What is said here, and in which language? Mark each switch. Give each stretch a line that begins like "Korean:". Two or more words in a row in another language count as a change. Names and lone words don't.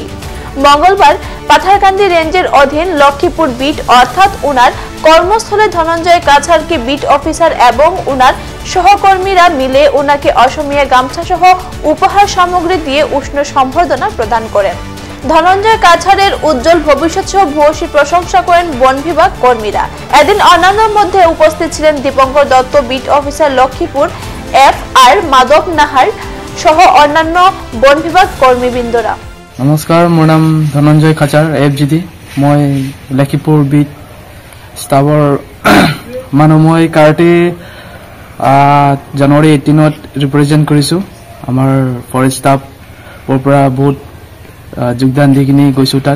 Bangla: মঙ্গলবার পাথারকান্দি রেঞ্জের অধীন লক্ষ্মীপুর বিট অর্থাৎ উনার কর্মস্থলে ধনঞ্জয় কাছারকে
English: beat officer
Bangla: এবং উনার সহকর্মীরা মিলে উনাকে অসমীয়া গামছা সহ উপহার সামগ্রী দিয়ে উষ্ণ সম্বর্ধনা প্রদান করেন। ধনঞ্জয় কাছারের উজ্জ্বল ভবিষ্যৎ সহ ভূয়সী প্রশংসা করেন বন বিভাগ কর্মীরা। এদিন অন্যান্যের মধ্যে উপস্থিত ছিলেন দীপঙ্কর দত্ত,
English: beat officer
Bangla: লক্ষ্মীপুর, FR মাধব নাহার সহ অন্যান্য বন বিভাগ কর্মীবৃন্দরা।
Assamese: নমস্কাৰ, মোৰ নাম ধনঞ্জয় কাছাৰ, FGD। মই লক্ষ্মীপুৰ
English: beat staff
Assamese: মানুহ। মই কাৰাটে জানুৱাৰী 18 ৰিপ্ৰেজেণ্ট কৰিছোঁ। আমাৰ
English: forest staff
Assamese: পৰা বহুত যোগদান দি কিনি গৈছোঁ তাত।